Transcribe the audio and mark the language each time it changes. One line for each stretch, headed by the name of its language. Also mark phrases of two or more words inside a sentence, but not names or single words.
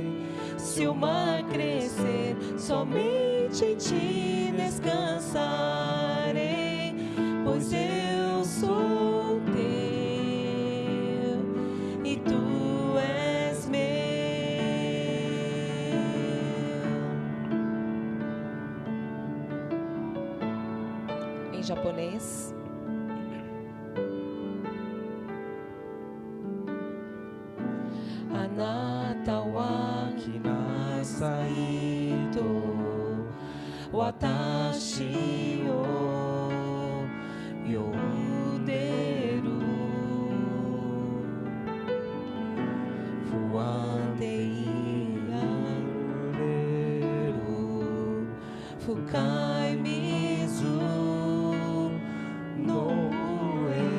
Portuguese: Se o mar crescer, somente em ti descansarei, pois eu sou teu e tu és meu. Em japonês.
Japanese: あなたは来なさいと私を呼んでる不安でいられる深い水の上